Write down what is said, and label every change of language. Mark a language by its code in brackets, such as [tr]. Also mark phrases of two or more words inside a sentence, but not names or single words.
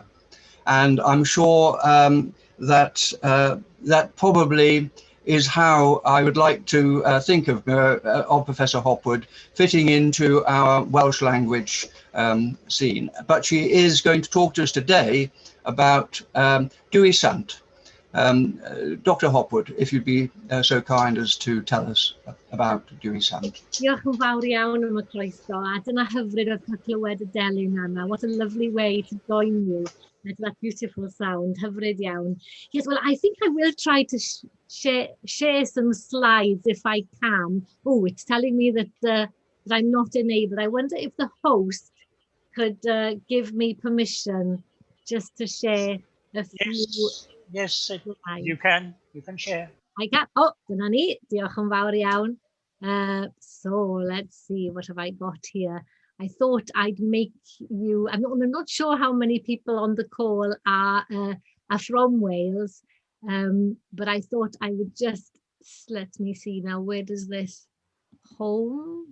[en] And I'm sure that that probably is how I would like to think of Professor Hopwood fitting into our Welsh language scene. But she is going to talk to us today about Dewi Sant. Dr. Hopwood, if you'd be so kind as to tell us about Dewi Sant. [cy] Diolch yn fawr iawn am y croeso, a dyna hyfryd oedd cael clywed y delyn yna. [en] What a lovely way to join you with that beautiful sound, [cy] hyfryd iawn. [en] Yes, well, I think I will try to share some slides if I can. Oh, it's telling me that, that I'm not enabled. I wonder if the host could give me permission just to share a few. Yes, you can share. I can. [cy] Oh, dyna ni. Diolch yn fawr iawn. [en] So let's see, what have I got here? I thought I'd make you, I'm not sure how many people on the call are from Wales, but I thought I would just, let me see now, where does this home?